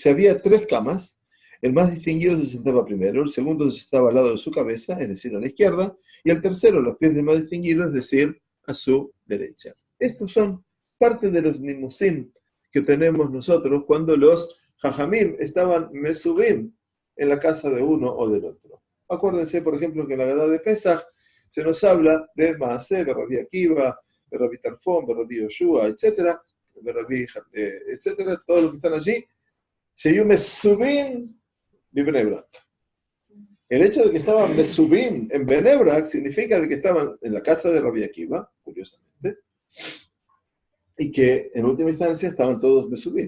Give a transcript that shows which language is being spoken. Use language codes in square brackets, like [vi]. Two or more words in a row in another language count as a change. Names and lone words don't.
[es] Si había 3 camas, el más distinguido se sentaba primero, el segundo se sentaba al lado de su cabeza, es decir, a la izquierda, y el tercero, los pies del más distinguido, es decir, a su derecha. Estos son parte de los nimusim que tenemos nosotros cuando los Jajamim estaban mesubim en la casa de uno o del otro. Acuérdense, por ejemplo, que en la Gadá de Pesaj se nos habla de Maaseh, de Rabbi Akiva, de Rabbi Tarfón, de Rabbi Yoshua, etcétera, de Rabbi, etcétera, todos los que están allí, [he] שהיו מסובים [es] de Bnei Brak. El hecho de que estaban mesubim en Bnei Brak significa de que estaban en la casa de Rabbi Akiva, curiosamente, y que en última instancia estaban todos mesubim.